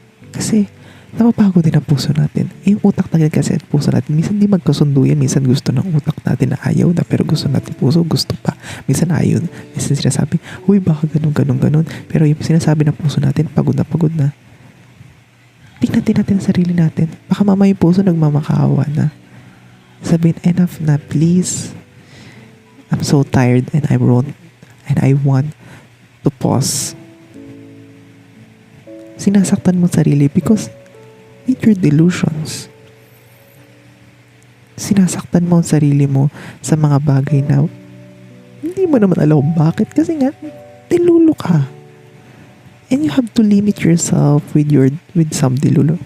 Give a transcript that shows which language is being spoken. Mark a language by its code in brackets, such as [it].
[tl] Kasi, napapagod din ang puso natin. Yung utak natin kasi at puso natin, minsan di magkasundo yan. Minsan gusto ng utak natin na ayaw na, pero gusto natin puso, gusto pa. Minsan ayaw. Minsan sinasabi, huy baka ganun. Pero yung sinasabi ng puso natin, pagod na. Tingnan natin ang sarili natin. Baka mamaya yung puso nagmamakawa na. Sabihin, enough na, please. [en] I'm so tired and I want to pause. [tl] Sinasaktan mo sarili [en] because with your delusions. [tl] Sinasaktan mo ang sarili mo sa mga bagay na hindi mo naman alam bakit. Kasi nga, dilulo ka. [en] And you have to limit yourself with some dilulo.